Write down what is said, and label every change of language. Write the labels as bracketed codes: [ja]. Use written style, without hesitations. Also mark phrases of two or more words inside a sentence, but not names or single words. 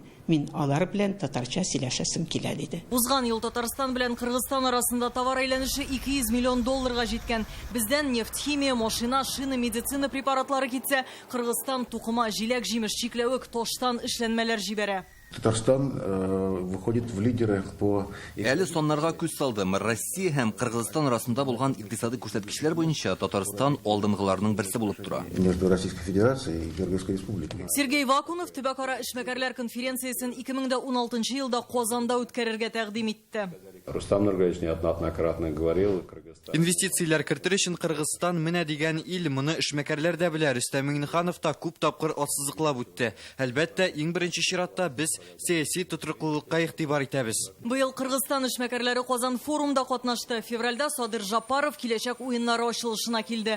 [tt] Мин алар белән татарча сөйләшәсем килә диде. Узган ел Татарстан белән Кыргызстан арасында товар әйләнеше 200 миллион долларга җиткән. Бездән нефть, химия, машина, шина, медицина препаратлары китсә, Кыргызстан тукыма, җиләк, җимеш, чикләвек, таштан эшләнмәләр җибәрә. [ru] Татарстан выходит в лидеры по... [tt] Әле соннарга күз салдым. Россия һәм Кыргызстан арасында булган икътисади күрсәткечләр буенча Татарстан алдынгыларның берсе булып тора. [ru] Между Российской Федерацией и Кыргызской Республикой. [tt] Сергей Вакунов төбәкара эшмәкәрләр конференциясен 2016 елда Казанда үткәрергә тәкъдим итте. [ru] Рустам Нургалевич неоднократно говорил, [tt] инвестицияләр кертер өчен Кыргызстан менә дигән ил, моны эшмәкәрләр дә белә. Рөстәм Миңнеханов та күп тапкыр ассызыклап үтте. Әлбәттә, иң беренче чиратта без сәяси тотрыклылыкка игътибар итәбез. Быел Кыргызстан эшмәкәрләре Казан форумда катнашты. Февральдә Садыр Жапаров киләчәк уеннары ачылышына килде.